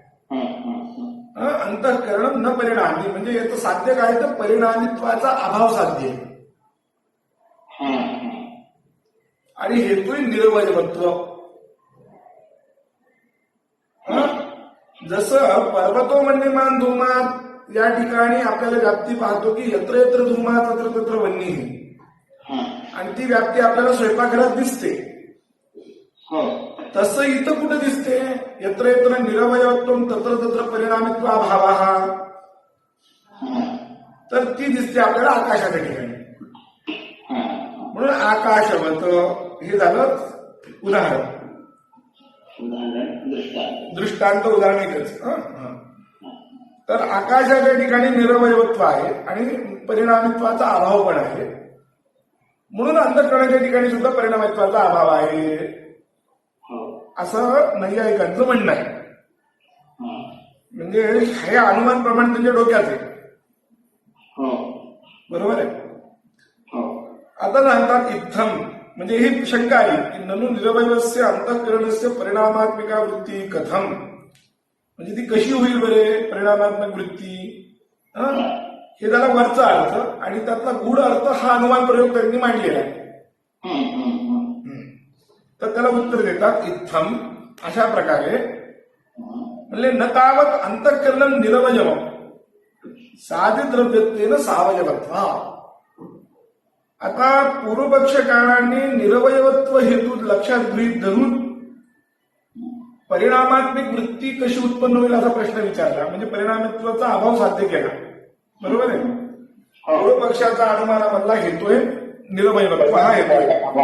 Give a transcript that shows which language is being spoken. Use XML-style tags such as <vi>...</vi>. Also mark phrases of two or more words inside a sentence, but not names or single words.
<mr>अंतःकरण न परिणामी म्हणजे याचं साध्य काय तर परिणामित्वाचा अभाव साध्य आहे, आणि हेतू निरवयवत्व. जसं</mr> <sa>पर्वतो वन्यमान धूमात</sa> <mr>या ठिकाणी आपल्याला व्याप्ती पाहतो की</mr> <sa>यत्र यत्र धूमात तत्र तत्र वन्य,</sa> <mr>आणि ती व्याप्ती आपल्याला स्वयंपाकघरात दिसते. तसं इथं कुठं दिसते,</mr> <sa>यत्र यत्र निरवयत्व तत्र तत्र परिणामित्व अभाव,</sa> <mr>तर ती दिसते आपल्याला आकाशाच्या ठिकाणी. म्हणून आकाशवत हे झालं उदाहरण. उदाहरण दृष्टांत. दृष्टांत उदाहरण एकच. तर आकाशाच्या ठिकाणी निरवयवत्व आहे आणि परिणामित्वाचा अभाव पण आहे, म्हणून अंतःकरणाच्या ठिकाणी सुद्धा परिणामित्वाचा अभाव आहे, हो. असं नैयायिकांचं म्हणणं आहे. हा. म्हणजे हे अनुमान प्रमाण त्यांच्या डोक्यात आहे. हो. बरोबर आहे. हो. आता सांगतात इत्थम, म्हणजे ही शंका आली की</mr> <sa>ननु निरवयवस्य अंतःकरणस्य परिणामात्मिका वृत्ती कथम,</sa> <mr>म्हणजे ती कशी होईल बरे परिणामात्मक वृत्ती. हे झाला वरचा अर्थ, आणि त्यातला गूढ अर्थ हा अनुमान प्रयोग त्यांनी मांडलेला आहे. तर त्याला उत्तर देतात इत्थम अशा प्रकारे, म्हणजे</mr> <sa>न तावत अंतःकरण निरवयव साधिद्रव्यत्वेन सावयवत्वा.</sa> <mr>आता पूर्वपक्षकारांनी निरवयवत्व हेतू लक्षात गृहीत धरून परिणामात्मिक वृत्ती कशी उत्पन्न होईल असा प्रश्न विचारला, म्हणजे परिणामित्वाचा अभाव साध्य केला. बरोबर आहे. पूर्वपक्षाचा अनुमानामधला हेतू आहे निरवयवत्व हा हेतू आहे.</mr>